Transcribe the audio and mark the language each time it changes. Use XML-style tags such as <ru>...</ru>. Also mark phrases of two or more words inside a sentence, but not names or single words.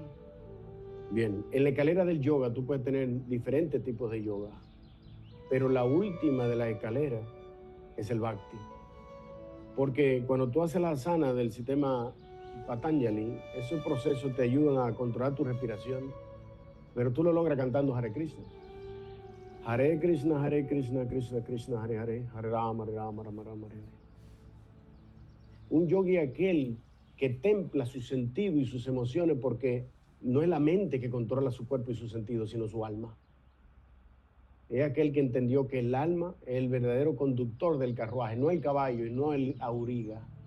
<es>Bien, en la escalera del yoga tú puedes tener diferentes tipos de yoga, pero la última de la escalera es el bhakti. Porque cuando tú haces la asana del sistema Patanjali, esos procesos te ayudan a controlar tu respiración, pero tú lo logras cantando Hare Krishna.</es> <sa>हरे कृष्ण कृष्ण कृष्ण हरे हरे हरे राम राम राम हरे.</sa> <es>Un yogi es aquel que templa su sentido y sus emociones, porque no es la mente que controla su cuerpo y su sentido, sino su alma. Es aquel que entendió que el alma es el verdadero conductor del carruaje, no el caballo y no el auriga.</es>